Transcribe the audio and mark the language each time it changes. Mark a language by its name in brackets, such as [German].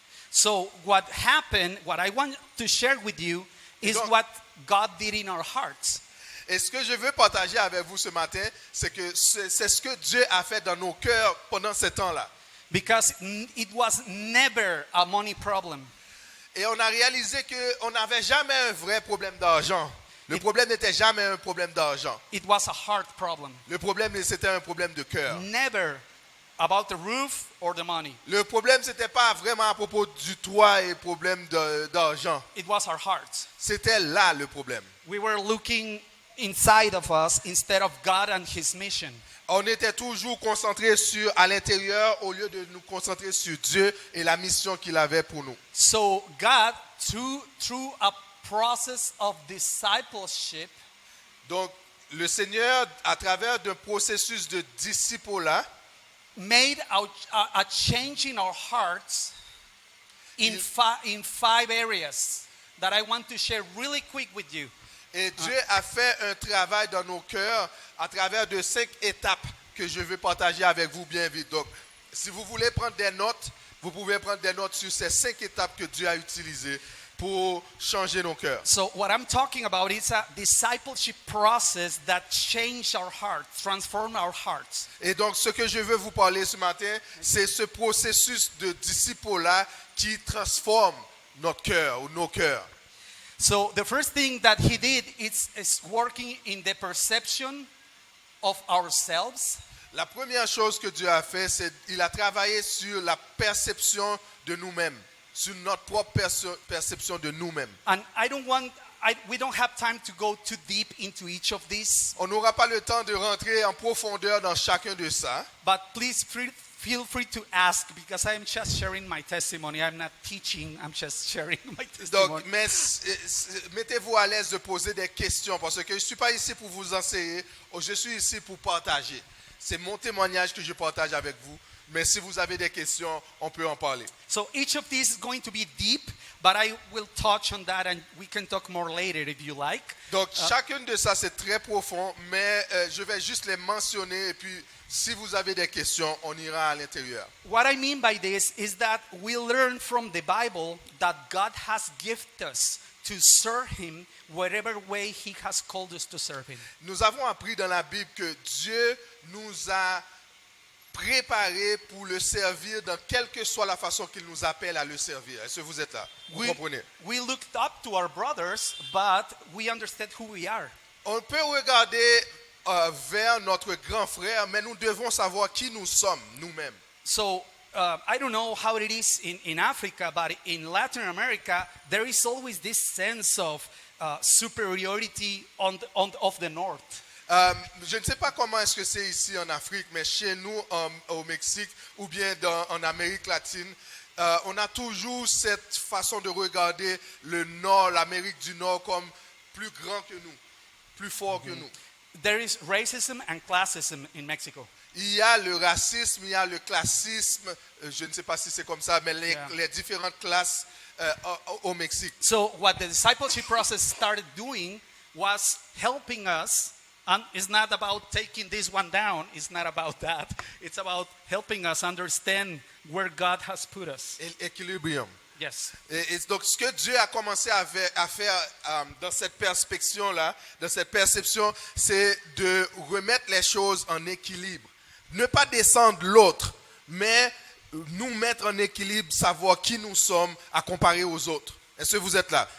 [English] So what happened, what I want to share with you is [French] Donc- [English] what God did in our hearts. [French] Et ce que je veux partager avec vous ce matin, c'est que c'est ce que Dieu a fait dans nos cœurs pendant ce temps-là. [English] Because it was never a money problem. [French] Et on a réalisé qu'on n'avait jamais un vrai problème d'argent. Le problème n'était jamais un problème d'argent. [English] It was a heart problem. [French] Le problème, c'était un problème de cœur. [English] Never about the roof or the money. [French] Le problème, c'était pas vraiment à propos du toit et problème d'argent. [English] It was our hearts. [French] C'était là le problème. [English] We were looking inside of us instead of God and His mission. [French] On était toujours concentrés à l'intérieur au lieu de nous concentrer sur Dieu et la mission qu'il avait pour nous. [English] So God, through a process of discipleship, [French] Donc, le Seigneur, à travers d'un processus de disciple-là, [English] made a change in our hearts in 5 areas that I want to share really quick with you. [French] et Dieu a fait un travail dans nos cœurs à travers de 5 étapes que je veux partager avec vous bien vite. Donc, si vous voulez prendre des notes, vous pouvez prendre des notes sur ces 5 étapes que Dieu a utilisées pour changer nos cœurs. [English] So what I'm talking about is a discipleship process that changed our hearts, transformed our hearts. [French] Et donc, ce que je veux vous parler ce matin, c'est ce processus de disciple-là qui transforme notre cœur ou nos cœurs. [English] So the first thing that he did is working in the perception of ourselves. [French] La première chose que Dieu a fait, c'est qu'il a travaillé sur la perception de nous-mêmes, sur notre propre perception de nous-mêmes. [English] And we don't have time to go too deep into each of these, [French] On n'aura pas le temps de rentrer en profondeur dans chacun de ça, [English] but please feel free to ask because I'm just sharing my testimony. I'm not teaching, I'm just sharing my testimony. [French] donc, mais mettez-vous à l'aise de poser des questions parce que je ne suis pas ici pour vous enseigner, je suis ici pour partager. C'est mon témoignage que je partage avec vous, mais si vous avez des questions, on peut en parler. [English] So each of these is going to be deep, but I will touch on that and we can talk more later if you like. [French] Donc, chacune de ça, c'est très profond, mais je vais juste les mentionner et puis si vous avez des questions, on ira à l'intérieur. [English] What I mean by this is that we learn from the Bible that God has gifted us to serve Him whatever way He has called us to serve Him. [French] Nous avons appris dans la Bible que Dieu nous a préparés pour le servir dans quelle que soit la façon qu'il nous appelle à le servir. Est-ce que vous êtes là? Vous comprenez? [English] We looked up to our brothers, but we understand who we are. [French] On peut regarder vers notre grand frère, mais nous devons savoir qui nous sommes nous-mêmes. [English] So I don't know how it is in Africa, but in Latin America, there is always this sense of superiority of the North. [French] Je ne sais pas comment est-ce que c'est ici en Afrique, mais chez nous au Mexique ou bien en Amérique latine, on a toujours cette façon de regarder le Nord, l'Amérique du Nord comme plus grand que nous, plus fort que nous. [English] There is racism and classism in Mexico. [French] Il y a le racisme, il y a le classisme, je ne sais pas si c'est comme ça, mais les différentes classes au Mexique. [English] So what the discipleship process started doing was helping us. And it's not about taking this one down. It's not about that. It's about helping us understand where God has put us. [French] Équilibrium. [English] Yes. [French] Et donc, ce que Dieu a commencé à faire dans cette perspective-là, dans cette perception, c'est de remettre les choses en équilibre. Ne pas descendre l'autre, mais nous mettre en équilibre, savoir qui nous sommes à comparer aux autres. Est-ce que vous êtes là?